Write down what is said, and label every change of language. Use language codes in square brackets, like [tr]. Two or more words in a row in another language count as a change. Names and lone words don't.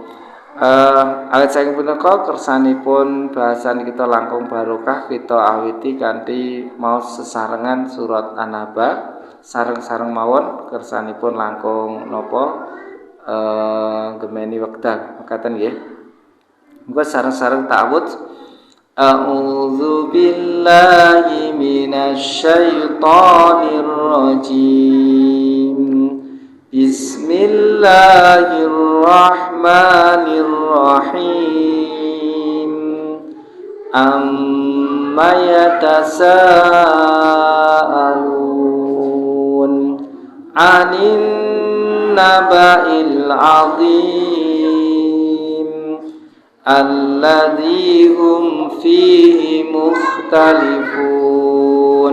[jv] Awit saking punika kersanipun bahasan kita langkung barokah kita awiti kanthi maos sesarengan surat An-Naba. Sareng-sareng mawon kersanipun langkung napa gemeni wekdal. Mekaten nggih. Muga sareng-sareng ta'awudz [ar] أعوذ بالله من الشيطان الرجيم. Bismillahirrahmanirrahim. عم يتساءلون عن النبإ العظيم الذي هم فيه مختلفون.